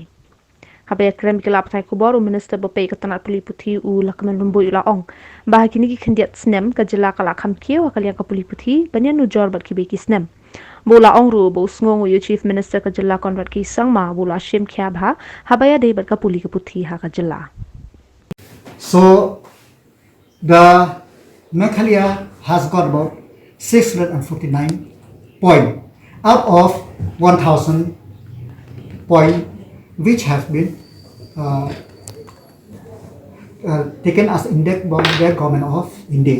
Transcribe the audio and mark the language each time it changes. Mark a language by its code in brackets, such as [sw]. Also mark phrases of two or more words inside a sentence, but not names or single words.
[kha] Haba krem kila patai kubor Minister bapei katanat puli puthi u lakaman lumbu ila ong bah kini ki khandiat snem ka jylla kala kham kiew haka liang kapuli puthi banyan nujor bat kibai ki snem. Bola ongru bo ngong yu [en] Chief Minister [kha] ka jylla Conrad ki sangma bola shim kya bha habaya dei bat ka puli ka puthi ha ka jylla. [en] So the Meghalaya has got about 649 points out of 1000 points which has been taken as index by the government of India.